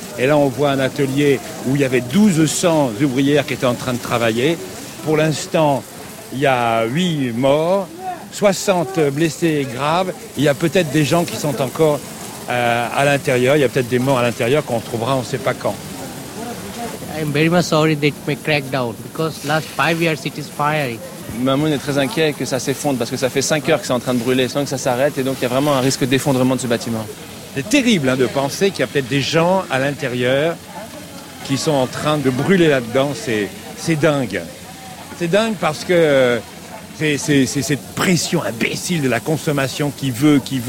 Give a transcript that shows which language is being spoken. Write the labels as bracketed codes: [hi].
[fr] Et là, on voit un atelier où il y avait 1200 ouvrières qui étaient en train de travailler. Pour l'instant, il y a 8 morts, 60 blessés graves. Il y a peut-être des gens qui sont encore à l'intérieur. Il y a peut-être des morts à l'intérieur qu'on trouvera, on ne sait pas quand. [en] I'm very much sorry that it may crack down because last 5 years it is firing. [fr] Mamoun est très inquiet que ça s'effondre parce que ça fait 5 heures que c'est en train de brûler sans que ça s'arrête et donc il y a vraiment un risque d'effondrement de ce bâtiment. C'est terrible de penser qu'il y a peut-être des gens à l'intérieur qui sont en train de brûler là-dedans. C'est dingue. C'est dingue parce que c'est cette pression imbécile de la consommation qui veut.